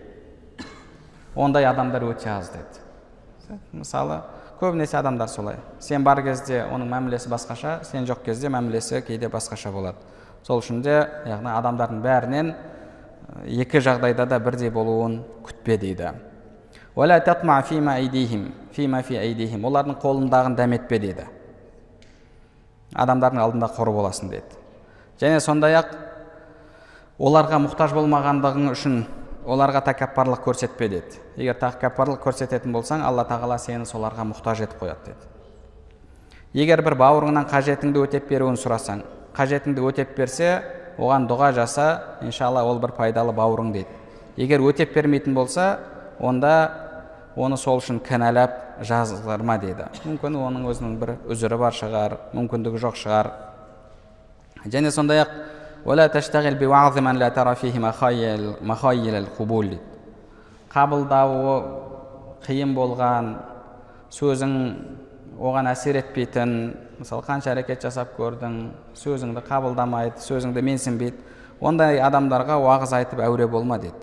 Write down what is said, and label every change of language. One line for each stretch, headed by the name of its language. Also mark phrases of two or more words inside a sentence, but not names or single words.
Kazakh: Ондай адамдар өте аз деді. Мысалы, көбінесе адамдар солай. Сен бар кезде оның мәмілесі басқаша, сен жоқ кезде мәмілесі кейде басқаша болады. Сол үшін де, яғни адамдардың бәрінен екі жағдайда да бірдей болуын күтпе дейді.
Arabic: ولا تطمع فيما أيديهم فيما في أيديهم.
Kazakh: Олардың қолындағын дәметпе дейді. Адамдардың алдында қор боласың деді. Және сондай-ақ оларға мұқтаж болмағандығың үшін оларға тәкаппарлық көрсетпе деді. Егер тәкаппарлық көрсететін болсаң, Алла тағала сені соларға мұқтаж етіп қояды деді. Егер бір бауырыңнан қажетіңді өтеп беруін сұрасаң, қажетіңді өтеп берсе, оған дұға жаса, иншалла ол бір пайдалы бауырың дейді. Егер өтеп бермейтін болса, онда оны сол үшін кінәлап жазғырма дейді. Мүмкін оның өзінің бір үзірі бар шығар, мүмкіндігі жоқ шығар. Және сондай-ақ
Arabic: ولا تشتغل بوعظ من لا ترى فيه مخايل القبول.
Kazakh: Қабылдауы қиын болған, сөзің оған әсер етпейтін, мысалы қанша әрекет жасап көрдің, сөзіңді қабылдамайды, сөзіңді менсінбейді, ондай адамдарға уағыз айтып әуре болма деді.